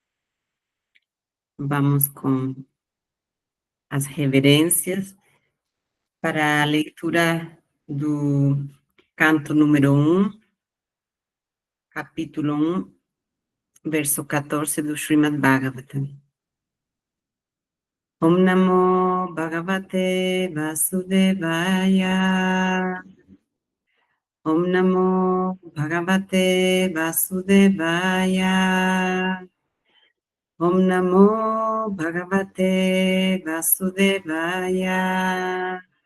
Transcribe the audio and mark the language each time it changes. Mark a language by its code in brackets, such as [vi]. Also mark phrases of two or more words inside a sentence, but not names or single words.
[pt] Vamos com as reverências para a leitura do canto número 1, capítulo 1, verso 14 do Srimad Bhagavatam. [sa] Om Namo Bhagavate Vasudevaya. Om Namo Bhagavate Vasudevaya. Om Namo Bhagavate Vasudevaya.